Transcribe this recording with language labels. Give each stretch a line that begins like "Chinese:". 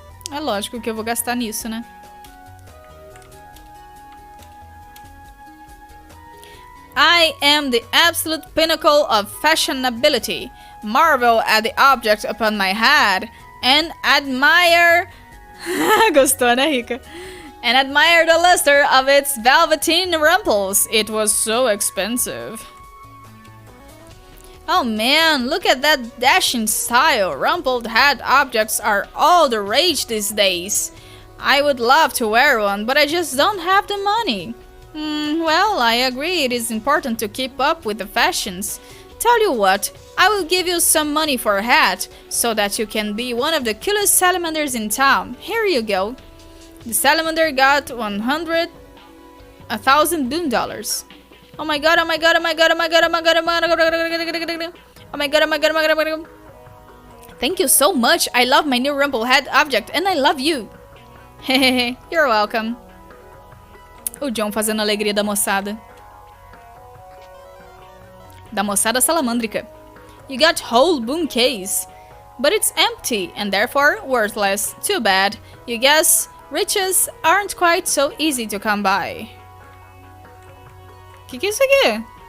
Portuguese: É lógico que eu vou gastar nisso, né?
English: I am the absolute pinnacle of fashionability. Marvel at the object upon my head and admire...
Portuguese: Gostou, né, Rica?
English: And admire the luster of its velveteen rumples. It was so expensive. Oh man, look at that dashing style. Rumpled head objects are all the rage these days. I would love to wear one, but I just don't have the money. Well, I agree it is important to keep up with the fashions. Tell you what, I will give you some money for a hat, so that you can be one of the coolest salamanders in town. Here you go. The salamander got $1,000 $1,000. Oh my god, oh my god, oh my god, oh my god, oh my god, oh my god, oh my god, oh my god, oh my god, oh my god. Thank you so much. I love my new Rumplehead object and I love you. Hehehe, you're welcome.
Portuguese: O John fazendo a alegria da moçada. Da moçada salamândrica.
English: You got whole bouquets, but it's empty and therefore worthless. Too bad. You guess riches aren't quite so easy to come by.
Portuguese: Que é isso aqui?